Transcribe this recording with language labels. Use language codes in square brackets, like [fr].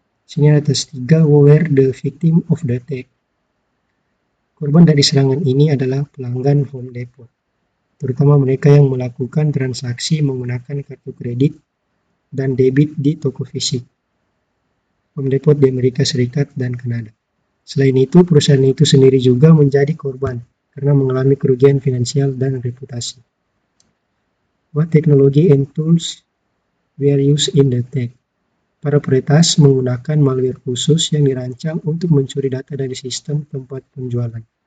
[id] Sini ada tes [en] 3, were the victim of the attack. [id] Korban dari serangan ini adalah pelanggan Home Depot, terutama mereka yang melakukan transaksi menggunakan kartu kredit dan debit di toko fisik Home Depot di Amerika Serikat dan Kanada. Selain itu, perusahaan itu sendiri juga menjadi korban karena mengalami kerugian finansial dan reputasi. [en] What technology and tools were used in the attack? [id] Para peretas menggunakan malware khusus yang dirancang untuk mencuri data dari sistem tempat penjualan.